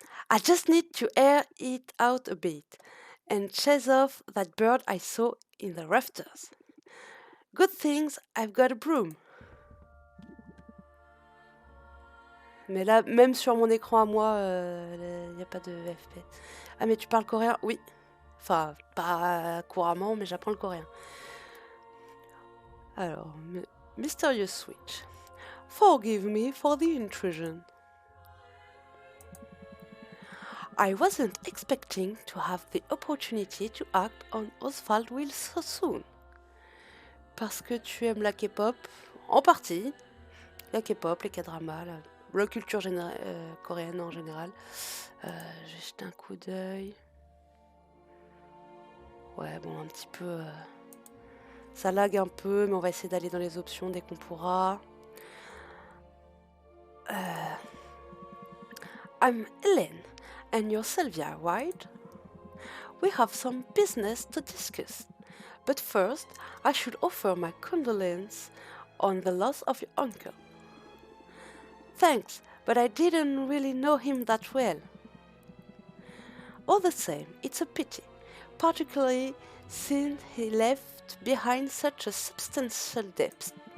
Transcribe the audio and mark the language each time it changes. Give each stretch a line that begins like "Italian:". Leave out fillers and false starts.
English: I just need to air it out a bit and chase off that bird I saw in the rafters. Good things I've got a broom.
French: Mais là, même sur mon écran à moi, il n'y a pas de FP. Ah, mais tu parles coréen? Oui. Enfin, pas couramment, mais j'apprends le coréen.
English: Alors, Mysterious Switch. Forgive me for the intrusion. I wasn't expecting to have the opportunity to act on Oswald Will so soon.
French: Parce que tu aimes la K-pop, en partie. La K-pop, les K-dramas, la culture coréenne en général. J'ai jeté un coup d'œil. Ouais, bon, un petit peu... ça lag un peu, mais on va essayer d'aller dans les options dès qu'on pourra.
English: I'm Hélène, and you're Sylvia, right? We have some business to discuss. But first, I should offer my condolence on the loss of your uncle. Thanks, but I didn't really know him that well. All the same, it's a pity, particularly since he left behind such a substantial debt.